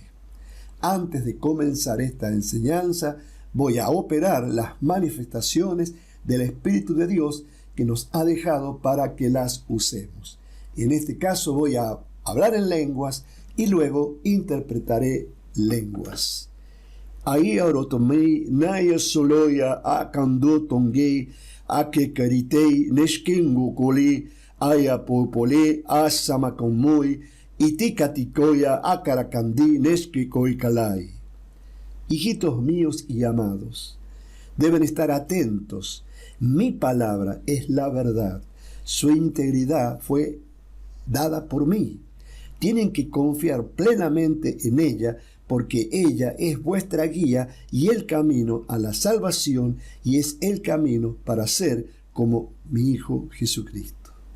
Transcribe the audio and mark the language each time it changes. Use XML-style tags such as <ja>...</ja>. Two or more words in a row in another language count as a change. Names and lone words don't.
<es>Antes de comenzar esta enseñanza, voy a operar las manifestaciones del Espíritu de Dios que nos ha dejado para que las usemos. En este caso voy a hablar en lenguas y luego interpretaré lenguas. Ahí orotomei naya soloya akando tonge ake karitei neshkengo kole aya popole asamakomoi itikatikoya akarakandi neshkekoikalai. Hijitos míos y amados, deben estar atentos. Mi palabra es la verdad. Su integridad fue dada por mí. Tienen que confiar plenamente en ella, porque ella es vuestra guía y el camino a la salvación, y es el camino para ser como mi Hijo Jesucristo.</es>